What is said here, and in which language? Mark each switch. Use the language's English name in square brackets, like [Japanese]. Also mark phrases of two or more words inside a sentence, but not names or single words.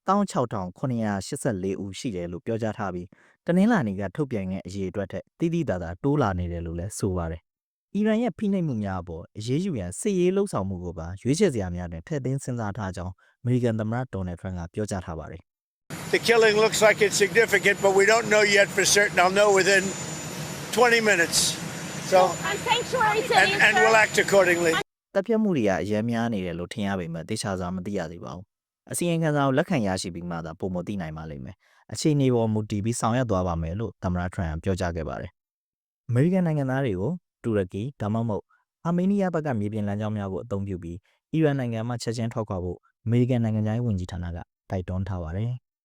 [Burmese] 16984ဦးရှိတယ်လို့ပြောကြားထားပြီးတနင်္လာနေ့ကထုတ်ပြန်တဲ့အရေးအတွက်ထက်တိတိတသာတိုးလာနေတယ်လို့လည်းဆိုပါတယ်။အီရန်ရဲ့ဖိနှိပ်မှုများအပေါ်အရေးယူရန်စစ်ရေးလှုံ့ဆော်မှုကိုပါရွေးချယ်စရာများတဲ့ထည့်သွင်းစဉ်းစားထားကြောင်းအမေရိကန်သမ္မတဒေါ်နယ်ထရန့်ကပြောကြားထားပါတယ်။ [English] The killing looks like it's significant, but we don't know yet for certain. I'll know within 20 minutes. So and we'll act accordingly. [Burmese] တပ်ဖြတ်မှုတွေကအရေးများနေတယ်လို့ထင်ရပေမဲ့တေချာစွာမသိရသေးပါဘူး။အစီရင်ခံစာကိုလက်ခံရရှိပြီးမှသာပုံမသိနိုင်ပါလိမ့်မယ်။အခြေအနေပေါ်မူတည်ပြီးဆောင်ရွက်သွားပါမယ်လို့သမ္မတထရန့်ကပြောကြားခဲ့ပါတယ်။အမေရိကန်နိုင်ငံသားတွေကိုတူရကီဒါမှမဟုတ်အာမေးနီးယားဘက်ကမြေပြင်လမ်းကြောင်းများကိုအသုံးပြုပြီးအီရန်နိုင်ငံမှချက်ချင်းထွက်ခွာဖို့အမေရိကန်နိုင်ငံသားရေးဝန်ကြီးဌာနကတိုက်တွန်းထားပါတယ်။